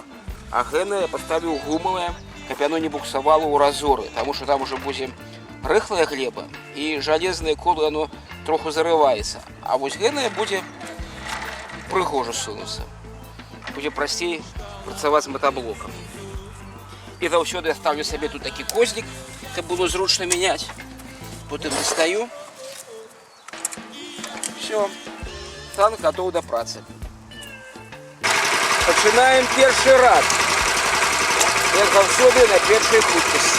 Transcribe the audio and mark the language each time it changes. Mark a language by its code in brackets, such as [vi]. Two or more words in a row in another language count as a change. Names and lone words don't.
[be] А гэне я поставіў гумавае, каб яно не буксавало ў разоры, таму што там уже будзе рыхлая глеба і жалезнае коло яно троху зарываецца. А вось гэне будзе прыгожа сунуцца. Будзе прасцей працаваць з метаблокам. І заўсёды я ставлю сабе тут такі кознік, каб было зручна мяняць. Потым дастаю. [ru] Все, танк готов до працы. [be] Пачынаем першы рад. Як заўсёды на першай хуткасці.